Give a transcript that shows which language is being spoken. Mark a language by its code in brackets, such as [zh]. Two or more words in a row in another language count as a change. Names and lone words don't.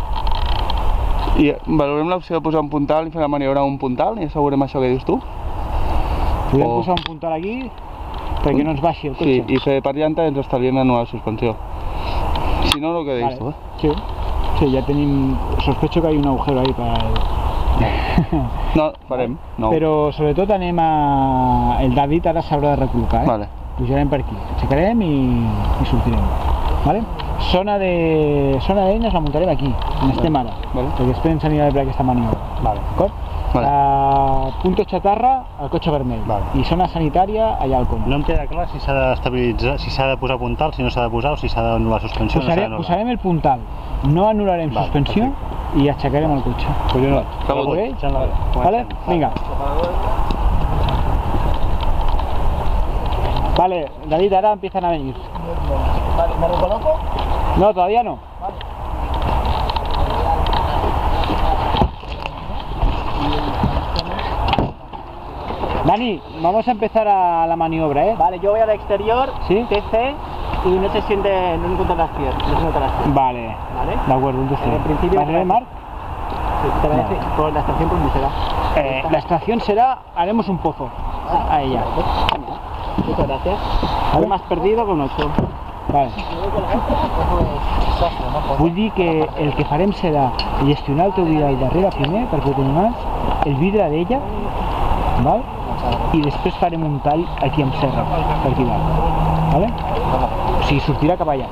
[ca] I valorem l'opció de posar un puntal i fer la maniobra amb un puntal i assegurem això que dius tu? Podem O- posar un puntal aquí perquè no ens baixi el Sí, cotxe. i fer per llanta ens estalviem anular la suspensió. Si no, el que dius tu, eh? Sí, sí, ja tenim... [es] Sospecho que hay un agujero ahí para el... [ca] No, farem. No. Però sobretot anem a... El David ara s'haurà de recol·locar, eh? Vale. Pujarem per aquí, aixecarem i sortirem. Vale? Zona d'eines la muntarem aquí, on estem ara. Vale. Perquè després ens anirà per aquesta maniobra. Vale. D'acord? Vale. [es] Punto chatarra [ca] al cotxe vermell. Vale. I zona sanitària allà al cono. No em queda clar si s'ha d'estabilitzar, si s'ha de posar puntal, si no s'ha de posar o si s'ha d'anul·lar suspensió o no s'ha d'anul·lar. Posarem el puntal, no anul·larem Vale, suspensió i aixecarem el cotxe. Collonot. Ok? Vale. Vale? Vinga. Vale, [es] David, ahora empiezan a venir. Vale, ¿me recoloco? No, todavía no. Dani, vamos a empezar a la maniobra, ¿eh? Vale, yo voy al exterior, ¿Sí? TC, y no se siente, no encuentro las piernas, no se nota las piernas. Vale, ¿Vale? de acuerdo, entonces. En principio- ¿Vale, Marc? Sí, te Vale. parece, por la estación por donde será. La extracción será, haremos un pozo a ella. Muchas gracias. Vale. Más perdido con 8. Vale. [ca] Vull dir que el que farem serà gestionar el teu vidre al darrere primer, perquè ho tenim abans, el vidre d'ella, val? I després farem un tall aquí amb serra, per aquí dalt. Vale? O sigui, sortirà cap allà.